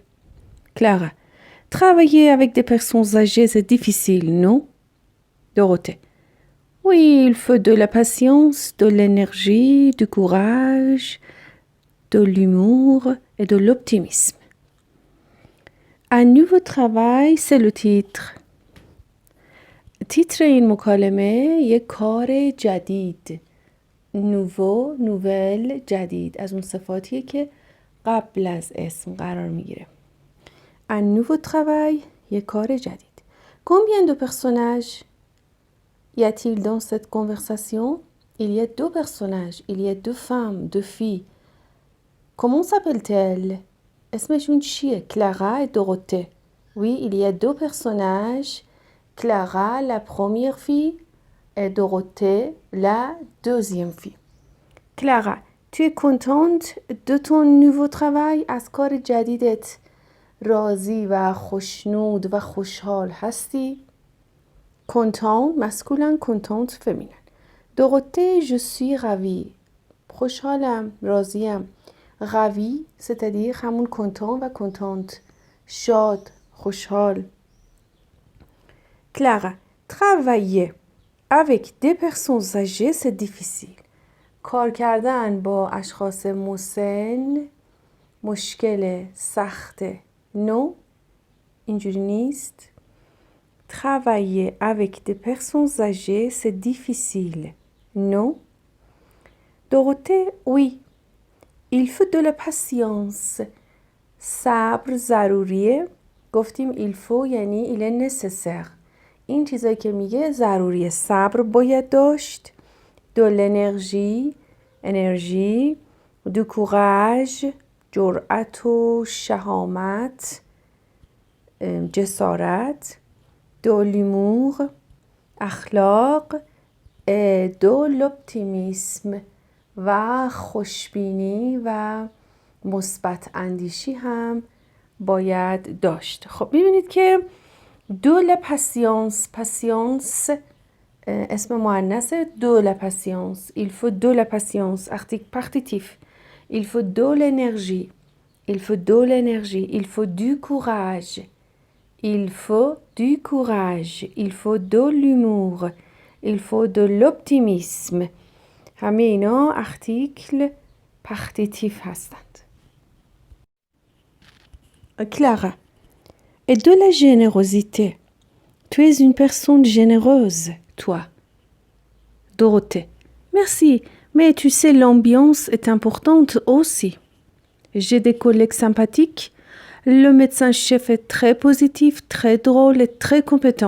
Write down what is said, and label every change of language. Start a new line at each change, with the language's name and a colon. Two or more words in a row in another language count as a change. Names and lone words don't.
French: Clara, travailler avec des personnes âgées c'est difficile, non? Dorothée, oui, il faut de la patience, de l'énergie, du courage, de l'humour et de l'optimisme. Un nouveau travail, c'est le titre.
Persian: تیتر این مکالمه یک کار جدید
French: nouveau nouvelle
Persian: جدید از اون صفاتیه که قبل از اسم قرار میگیره.
French: Un nouveau travail،
Persian: یک کار جدید.
French: Combien de personnages y a-t-il dans cette conversation? Il y a 2 personnages. Il y a 2 femmes, 2 filles. Comment s'appellent-elles?
Persian: اسمشون چیه؟
French: Clara et Dorothée. Oui, il y a 2 personnages. Clara, la première fille, et Dorothée, la deuxième fille. Clara, tu es contente de ton nouveau travail؟
Persian: از کار جدیدت راضی و خوشنود و خوشحال هستی؟
French: Content masculin, contente féminin. Dorothée, je suis ravie.
Persian: خوشحالم، راضیم.
French: Ravie, c'est-à-dire همون content و contente.
Persian: شاد، خوشحال.
French: Clara, travailler avec des personnes âgées, c'est difficile.
Persian: کار کردن با اشخاص مسن مشکل سخته. Non, اینجوری نیست.
French: Travailler avec des personnes âgées, c'est difficile. Non. Dorothée, oui. Il faut de la patience.
Persian: صبر ضروریه.
French: گفتیم il faut یعنی il est nécessaire.
Persian: این چیزایی که میگه ضروریه. صبر باید داشت.
French: De l'énergie، انرژی. Du courage،
Persian: جرأت و شهامت، جسارت.
French: De l'humour، اخلاق. Et de l'optimisme،
Persian: و خوشبینی و مثبت اندیشی هم باید داشت. خب میبینید که
French: de la patience، patience
Persian: اسم مؤنث.
French: de la patience، il faut de la patience. Partitif، il faut de l'énergie، il faut de l'énergie، il faut du courage، il faut du courage، il faut de l'humour، il faut de l'optimisme.
Persian: همه اینا
French: article partitif
Persian: هستند.
French: Clara, et de la générosité. Tu es une personne généreuse, toi. Dorothée, merci, mais tu sais, l'ambiance est importante aussi. J'ai des collègues sympathiques. Le médecin-chef est très positif, très drôle et très compétent.